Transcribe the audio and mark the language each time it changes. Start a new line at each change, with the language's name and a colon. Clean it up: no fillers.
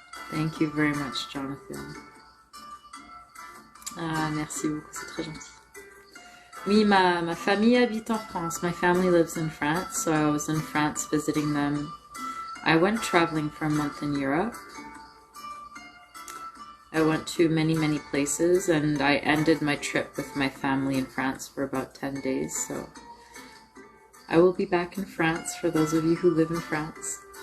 English: Thank you very much, Jonathan.
French: Ah, merci beaucoup, c'est très gentil. Oui, ma famille habite en France.
English: My family lives in France, so I was in France visiting them. I went traveling for a month in Europe. I went to many, many places, and I ended my trip with my family in France for about 10 days, so I will be back in France for those of you who live in France.